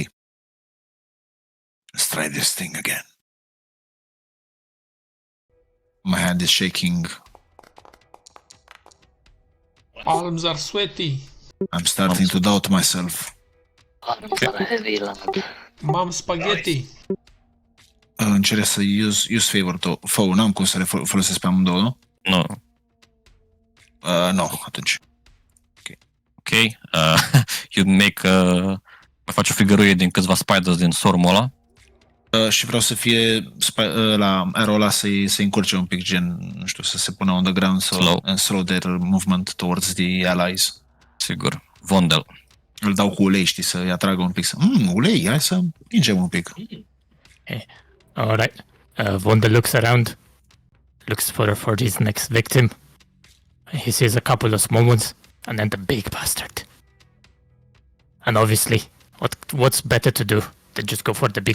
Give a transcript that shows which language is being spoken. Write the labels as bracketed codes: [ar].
[en] Let's try this thing again. My hand is shaking. Palms are sweaty. I'm starting to doubt myself. Heavy, lad. Mam spaghetti. [ro] Încerc să [en] use favor to foe. [ro] N-am cum să le folosesc pe amândouă, nu? Nu. No, atunci. Ok. [en] You make... [ro] mai faci o figăruie din câțiva spiders din swarmul ăla. Și vreau să fie la arrow ăla să-i încurce un pic, gen, nu știu, să se pună [en] on the ground and slow their movement towards the allies. [ro] Sigur. Vondel. Îl dau cu ulei, știi, să-i atragă un pic. Ulei, hai să împingem un pic. [en] Alright. Vonda looks around, looks for his next victim. He sees a couple of small ones, and then the big bastard. And obviously, what's better to do than just go for the big